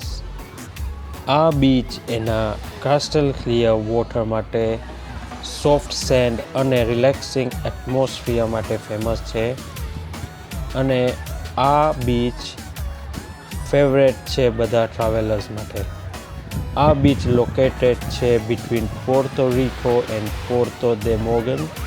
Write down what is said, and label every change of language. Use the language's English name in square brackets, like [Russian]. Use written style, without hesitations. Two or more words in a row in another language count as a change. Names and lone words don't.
[Gujarati] આ બીચ એના [English] crystal clear water [Gujarati] માટે, [English] soft sand [Gujarati] અને [English] relaxing atmosphere [Gujarati] માટે ફેમસ છે અને આ [English] beach favourite [Gujarati] છે બધા ટ્રાવેલર્સ માટે. આ [English] beach located [Gujarati] છે [English] between Puerto Rico and Puerto de Mogán.